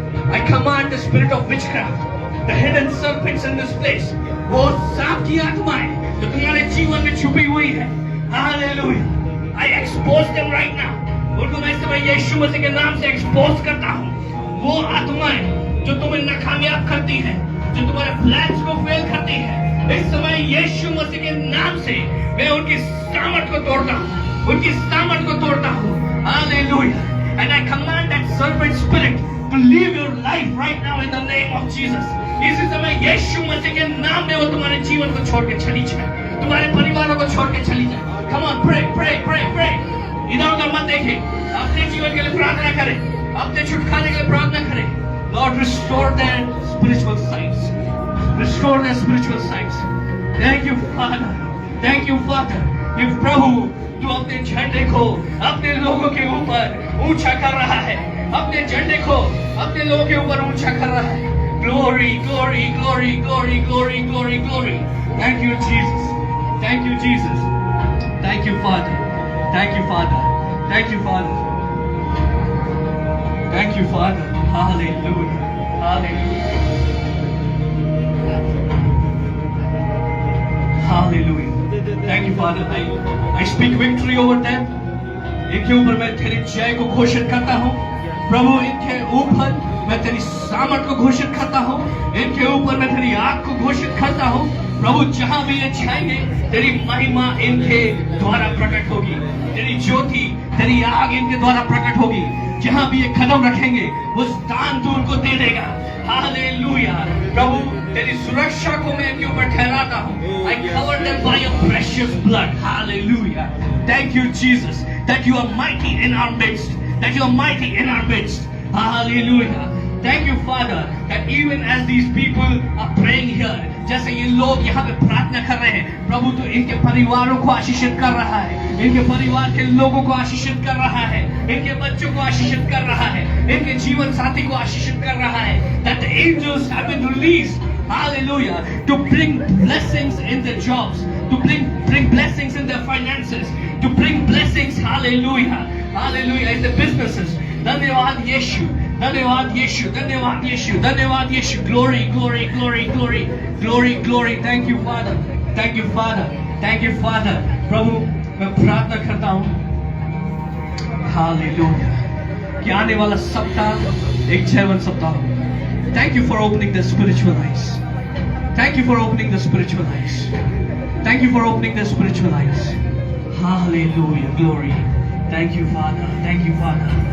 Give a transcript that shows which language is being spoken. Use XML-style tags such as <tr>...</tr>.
<en>I command the spirit of witchcraft, the hidden serpents in this place.</en> <hi>वो सांप की आत्माएं जो तुम्हारे जीवन में छुपी हुई है।</hi> <en>Hallelujah. I expose them right now.</en> <hi>उनको मैं इस समय यीशु मसीह के नाम से expose करता हूँ। वो आत्माएं जो तुम्हें नाकामयाब करती हैं, जो तुम्हारे plans को fail करती हैं, इस समय यीशु मसीह के नाम से मैं उनकी सामर्थ को तोड़ता हूँ, उनकी सामर्थ को तोड़ता हूँ।</hi> <en>Hallelujah. And I command that serpent spirit to leave your life right now in the name of Jesus.</en> <hi>इसी समय यीशु मसीह के नाम में वो तुम्हारे जीवन को छोड़ के चली जाए, तुम्हारे परिवारों को छोड़ के चली जाए।</hi> <en>Come on, pray, pray, pray, pray.</en> <hi>इधर उधर मत देखिए, अपने जीवन के लिए प्रार्थना करें, अपने छुटकारे के लिए प्रार्थना करें।</hi> <en>Lord, restore their spiritual sights. Restore their spiritual sights. Thank you, Father. Thank you, Father.</en> <hi>कि प्रभु तू अपने झंडे को अपने लोगों के ऊपर ऊंचा कर रहा है, अपने झंडे को अपने लोगों के ऊपर ऊंचा कर रहा है।</hi> <en>Glory, glory, glory, glory, glory, glory, glory. Thank you, Jesus. Thank you, Jesus. Thank you, Father. Thank you, Father. Thank you, Father. Thank you, Father. Hallelujah. Hallelujah. Hallelujah. Thank you, Father. I speak victory over them.</en> <hi>इनके ऊपर मैं तेरी जय को घोषित करता हूँ। प्रभु इनके ऊपर मैं तेरी सामर्थ को घोषित करता हूँ। इनके ऊपर मैं तेरी आग को घोषित करता हूँ। प्रभु जहाँ भी ये जाएंगे तेरी महिमा इनके द्वारा प्रकट होगी, तेरी ज्योति तेरी आग इनके द्वारा प्रकट होगी। जहाँ भी ये कदम रखेंगे वो स्थान तू उनको दे देगा। हालेलुया। प्रभु तेरी सुरक्षा को मैं इनके ऊपर ठहराता हूँ।</hi> <en>I cover them by your precious blood. Hallelujah. Thank you Jesus that you are mighty in our midst. That you are mighty in our midst. Hallelujah. Thank you Father that even as these people are praying here,</en> <hi>जैसे ये लोग यहाँ पे प्रार्थना कर रहे हैं, प्रभु तो इनके परिवारों को आशीषित कर रहा है, इनके परिवार के लोगों को आशीषित कर रहा है, इनके बच्चों को आशीषित कर रहा है, इनके जीवन साथी को आशीषित कर रहा है।</hi> <en>That the angels have been released, hallelujah, to bring blessings in their jobs, to bring blessings in their finances, to bring blessings, hallelujah, hallelujah, in the businesses.</en> <hi>धन्यवाद यीशु, धन्यवाद यीशु, धन्यवाद यीशु, धन्यवाद यीशु।</hi> <en>Glory, glory, glory, glory, glory, glory. Thank you Father, thank you Father, thank you Father.</en> <hi>प्रभु मैं प्रार्थना करता हूँ, hallelujah, कि आने वाला सप्ताह एक जयवंत सप्ताह हो।</hi> <en>Thank you for opening the spiritual eyes. Thank you for opening the spiritual eyes. Thank you for opening the spiritual eyes. Hallelujah, glory. Thank you Father, thank you Father.</en>